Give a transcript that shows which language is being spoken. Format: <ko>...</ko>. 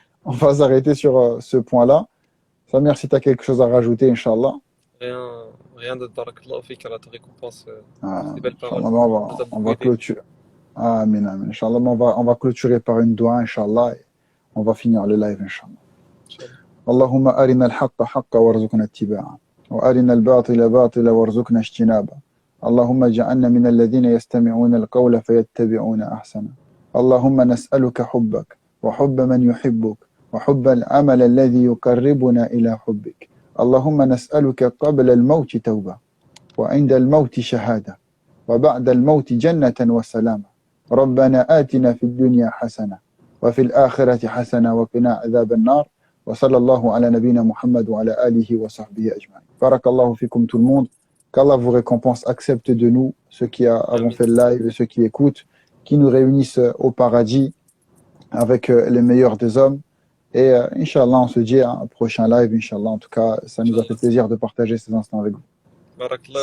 <fr>On va s'arrêter sur ce point-là. Samir, si tu as quelque chose à rajouter, Inch'Allah. Rien de</fr> <ar>barakallahu fik,</ar> <fr>Allah te récompense. Des belles Inch'Allah, paroles. on va clôturer. Amin, amin. Inch'Allah, on va clôturer par une dua, Inch'Allah, et on va finir le live, Inch'Allah.</fr> <ar>اللهم أرنا الحق حقا وارزقنا اتباعه وأرنا الباطل باطلا وارزقنا اجتنابه اللهم اجعلنا من الذين يستمعون القول فيتبعون أحسنه اللهم نسألك حبك وحب من يحبك وحب العمل الذي يقربنا إلى حبك اللهم نسألك قبل الموت توبة وعند الموت شهادة وبعد الموت جنة وسلامة ربنا آتنا في الدنيا حسنة وفي الآخرة حسنة وقنا عذاب النار وصلى الله على نبينا محمد وعلى آله وصحبه أجمعين بارك الله فيكم</ar> <fr>tout le monde. Qu'Allah vous récompense, accepte de nous, ceux qui avons fait le live et ceux qui écoutent, qui nous réunissent au paradis avec les meilleurs des hommes. Et Inch'Allah, on se dit à un prochain live, Inch'Allah. En tout cas, ça nous a fait plaisir de partager ces instants avec vous.</fr>